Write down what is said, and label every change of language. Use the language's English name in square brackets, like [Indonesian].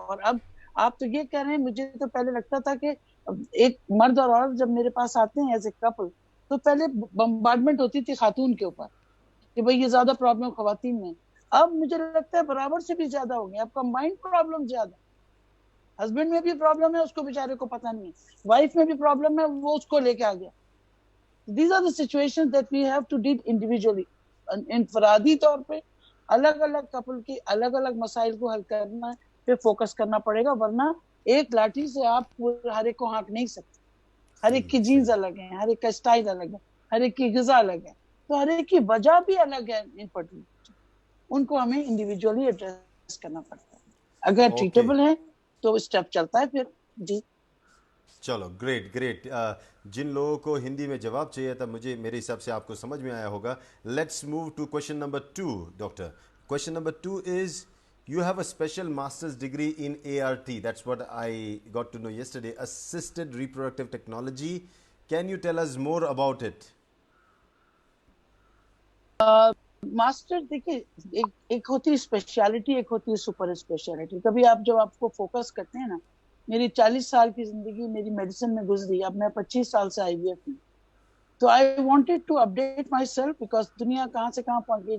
[Urdu] اور اب آپ تو یہ کہہ رہے ہیں، مجھے تو پہلے لگتا تھا کہ ایک مرد اور عورت جب میرے پاس آتے ہیں [English] as a couple [Urdu] تو پہلے بمبارڈمنٹ ہوتی تھی خاتون کے اوپر کہ بھئی یہ زیادہ پرابلم خواتین میں. اب مجھے لگتا ہے برابر سے بھی زیادہ ہو گیا. اب کمبائنڈ پرابلم زیادہ، ہسبینڈ میں بھی پرابلم ہے، اس کو بیچارے کو پتہ نہیں ہے، وائف میں بھی پرابلم ہے، وہ اس کو لے کے آ گیا. [English] These are the situations that we have to deal individually. [Urdu] انفرادی طور پہ الگ الگ کپل کی الگ الگ مسائل کو حل کرنا پہ فوکس کرنا پڑے گا، ورنہ ایک لاٹھی سے آپ ہر ایک کو ہانک نہیں سکتے. ہر ایک صحیح، کی جینز صحیح. الگ ہیں، ہر ایک کا اسٹائل الگ ہے، ہر ایک کی غذا الگ ہے، تو ہر ایک کی وجہ بھی الگ ہے. ان کو ہمیں انڈیویجولی ایڈریس کرنا پڑتا ہے. اگر اوکے، ٹریٹیبل ہے تو اسٹیپ چلتا ہے پھر. جی چلو، گریٹ گریٹ. جن لوگوں کو ہندی میں جواب چاہیے تھا، میرے حساب سے آپ کو سمجھ میں آیا ہوگا. [English] Let's move to question number 2. Doctor, question number 2 is you have a special master's degree in ART. That's what I got to know yesterday. Assisted reproductive technology. Can you tell us more about it? [Urdu] Master دیکھیے، ایک ہوتی ہے speciality, ایک ہوتی ہے super speciality. کبھی آپ جب آپ کو فوکس کرتے ہیں نا، میری 40 سال کی زندگی میری میڈیسن میں گزری، اب میں 25 سال سے IVF میں. تو [English] I wanted to update myself, because [Urdu] دنیا کہاں سے کہاں پہنچ گئی.